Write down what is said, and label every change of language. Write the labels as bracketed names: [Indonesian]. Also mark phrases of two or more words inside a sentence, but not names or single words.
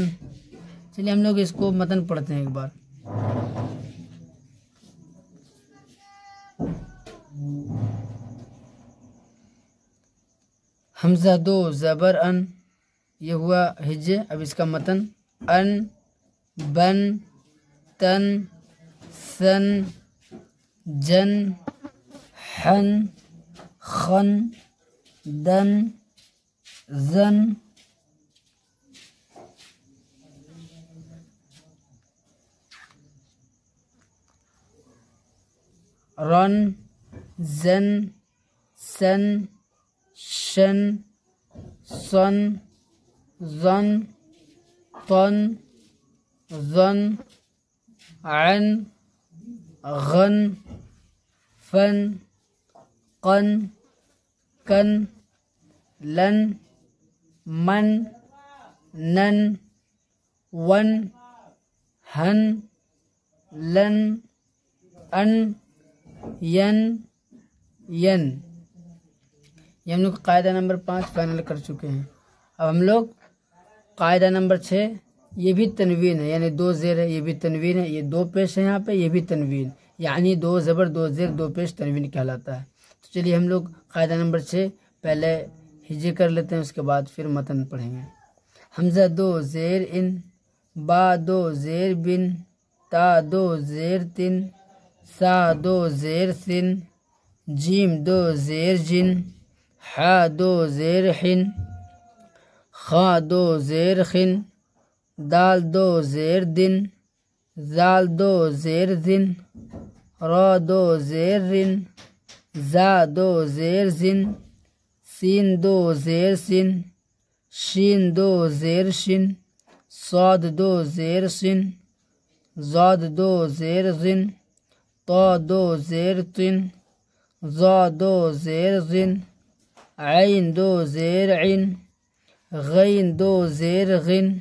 [Urdu] چلیے ہم لوگ اس کو متن پڑھتے ہیں ایک بار۔ حمزہ دو زبر ان، یہ ہوا ہجے۔ اب اس کا متن: ان، بن، تن، سن، جن، حن، خن، دن، زن، رن، زن، سن، شن، صن، ظن، طن، ظن، عن، غن، فن، قن، کن، لن، من، نن، ون، ہن، لن، ان، ین، ین۔ یہ ہم لوگ قاعدہ نمبر 5 فائنل کر چکے ہیں۔ اب ہم لوگ قاعدہ نمبر 6، یہ بھی تنوین ہے، یعنی دو زیر ہے، یہ بھی تنوین ہے، یہ دو پیش ہے یہاں پہ، یہ بھی تنوین، یعنی دو زبر دو زیر دو پیش تنوین کہلاتا ہے۔ تو چلیے ہم لوگ قاعدہ نمبر 6 پہلے ہجے کر لیتے ہیں، اس کے بعد پھر متن پڑھیں گے۔ حمزہ دو زیر ان، با دو زیر بن، تا دو زیر تن، سا دو زیر سن، جیم دو زیر جن، حا دو زیر حن، خا دو زیر خن، دال دو زیر دن، زال دو زیر زن، را دو زیر رن، زا دو زیر زن، سین دو زیر سن، شین دو زیر شن، صاد دو زیر سن، زاد دو زیر زن، طا دو زیر طن، ظا دو زیر زن، عین دو زیر عن، غین دو زیر غن،